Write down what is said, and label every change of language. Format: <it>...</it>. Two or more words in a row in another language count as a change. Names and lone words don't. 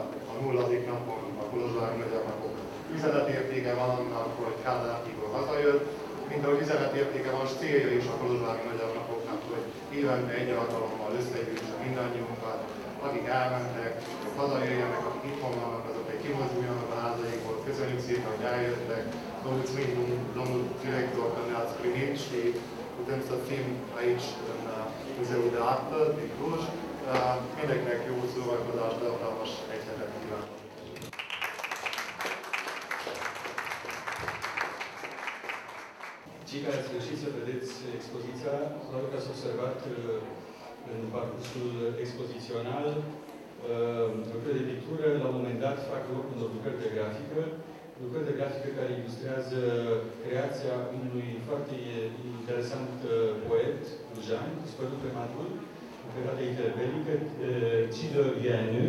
<hu>napon a kolozsvári magyar napok üzenetértéke van annak, hogy Kádár Tibor hazajött, mint ahogy üzenetértéke van, és célja is a kolozsvári magyar napoknak, hogy évente egy alkalommal összegyűjtse mindannyiunkat, akik elmentek, hogy hazajöjjenek, akik itthon vannak, azok egy kimozduljanak a házaikból. Köszönjük szépen, hogy eljöttek.</hu> <ro>Domnul director ne-ați primit și putem să fim aici în Muzeul de Artă din Cluj.</ro> <hu>Mindenkinek jó szórakozást, tartalmas egy hetet kívánok!</hu> <ro>Cei care ați reușit să vedeți expoziția, probabil că ați observat în parcursul expozițional lucrări de pictură, la un moment dat fac loc unor lucrări de grafică care ilustrează creația unui foarte interesant poet clujan, dispărut prematur, în perioada interbelică, Cidă Vianu.</ro>